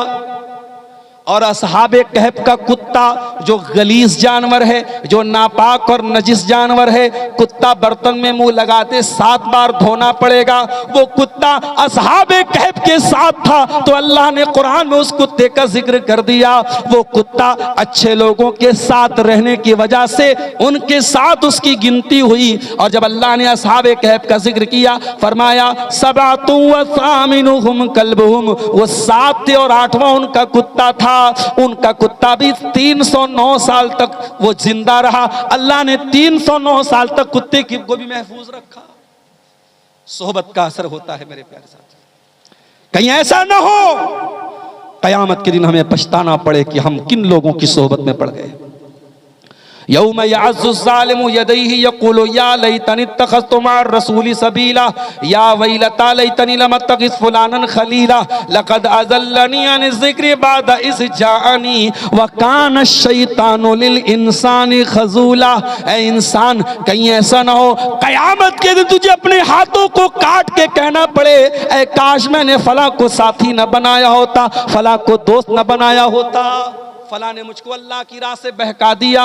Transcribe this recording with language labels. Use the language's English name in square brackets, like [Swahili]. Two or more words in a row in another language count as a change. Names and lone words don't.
[Hindi] और असहाबे कहफ का कुत्ता, जो गलीज जानवर है, जो नापाक और नजिस जानवर है, कुत्ता बर्तन में मुंह लगाते 7 बार धोना पड़ेगा, वो कुत्ता असहाबे कहफ के साथ था, तो अल्लाह ने कुरान में उस कुत्ते का जिक्र कर दिया। वो कुत्ता अच्छे लोगों के साथ रहने की वजह से उनके साथ उसकी गिनती हुई, और जब अल्लाह ने असहाबे कहफ का जिक्र किया, फरमाया [Arabic] سبعة و ثامنهم كلبهم, [Hindi] वो 7 थे और 8वां उनका कुत्ता था। उनका कुत्ता भी 309 साल तक वो जिंदा रहा। अल्लाह ने 309 साल तक कुत्ते को भी महफूज रखा। सोहबत का असर होता है मेरे प्यारे साथी। कहीं ऐसा ना हो क़यामत के दिन हमें पछताना पड़े कि हम किन लोगों की सोहबत में पड़ गए। [Arabic] يوم يعض الظالم يديه يقول يا ليتني اتخذت مع الرسول سبيلا يا ويلتى ليتني لم أتخذ فلانا خليلا لقد أضلني عن الذكر بعد إذ جاءني و كان الشيطان للإنسان خذولا. [Hindi] ऐ इंसान, कहीं ऐसा ना हो क़यामत के दिन तुझे अपने हाथों को काट के कहना पड़े, ऐ काश मैंने फला को साथी न बनाया होता, फला को दोस्त न बनाया होता, फला ने मुझको अल्लाह की राह से बहका दिया।